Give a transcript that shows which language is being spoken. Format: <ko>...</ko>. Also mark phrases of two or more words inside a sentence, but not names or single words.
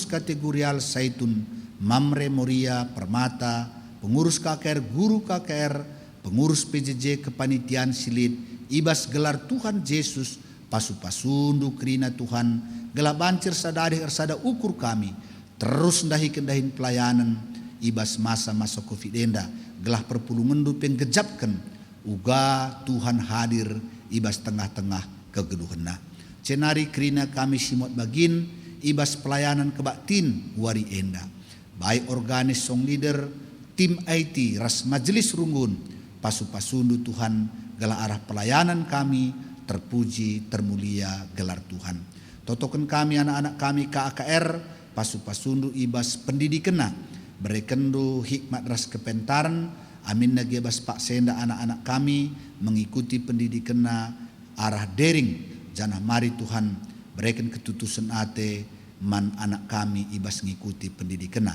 <btx>kategorial Saitun Mamre Moria Permata pengurus KKR guru KKR pengurus PJJ kepanitiaan silit ibas gelar Tuhan Yesus pasu-pasundu kerina Tuhan gelah bancir sadari ersada ukur kami terus ndahi-kendahin pelayanan ibas masa-masa Covid enda gelah perpulungendu penggejapkan uga Tuhan hadir ibas tengah-tengah kegeduhanna. Cenari kerina kami simot bagin ibas pelayanan kebaktin wari enda baik organis</btx> <en>song leader</en> <btx>tim IT ras majelis runggun pasu-pasundu Tuhan gelah arah pelayanan kami terpuji termulia gelar Tuhan. Totokan kami anak-anak kami KAKR pasu-pasundu ibas pendidikena berekendu hikmat ras kepentaran amin nagebas pak senda anak-anak kami mengikuti pendidikena arah daring janah mari Tuhan berikan ketutusan ate man anak kami ibas ngikuti pendidikena.</btx>